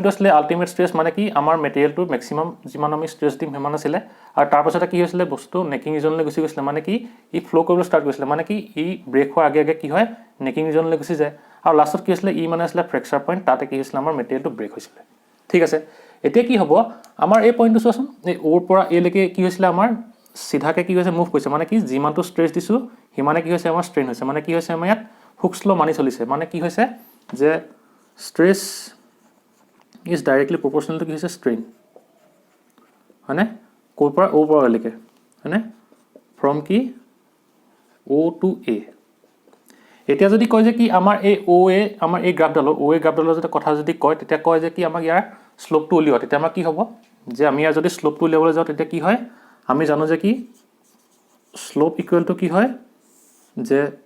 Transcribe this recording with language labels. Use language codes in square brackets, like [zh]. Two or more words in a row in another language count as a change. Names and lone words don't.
[as] আছিল [en] ultimate stress [as] মানে কি আমাৰ মেটেৰিয়েলটো ম্যাক্সিমাম যিমান আমি ষ্ট্ৰেছ দিম হেমান আছিল আৰু তাৰ পাছতে কি হৈছিল বস্তু নেকিং ৰিজনলৈ গুচি গৈছিল মানে কি ই ফ্লো কৰিব ষ্টাৰ্ট কৰিছিল মানে কি ই ব্ৰেক হোৱাৰ আগে কি হয় নেকিং ৰিজনলৈ গুচি যায় আৰু লাষ্টত কি হৈছিল ই মানে আছিল [en] fracture point [as] তাতে কি হৈছিল আমাৰ মেটেৰিয়েলটো ব্ৰেক হৈছিল ঠিক আছে এতিয়া কি হ'ব আমাৰ এই পইণ্টটো চোৱাচোন এই ওৰ পৰা এ লৈকে কি হৈছিল আমাৰ সিধাকে কি হৈছে মুভ কৰিছে মানে কি যিমানটো ষ্ট্ৰেছ দিছো হিমানে কি হৈছে আমাৰ ষ্ট্ৰেইন হৈছে মানে কি হৈছে আমাৰ ইয়াত হুকস ল মানি চলিছে মানে কি হৈছে যে stress [en] is directly proportional to [as] কি strain মানে কোৰ পৰা O পৰা লৈকে মানে from কি O to A এতিয়া যদি কয় যে কি আমাৰ এই OA আমাৰ এই গ্ৰাফডালৰ OA গ্ৰাফডালৰ যদি কথা যদি কয় তেতিয়া কয় যে কি আমাক ইয়াৰ স্লোপটো উলিওৱা তেতিয়া আমাৰ কি হ'ব যে আমি ইয়াৰ যদি স্লোপটো উলিয়াবলৈ যাওঁ তেতিয়া কি হয় আমি জানো যে কি [en] slope equal to [as] কি হয় যে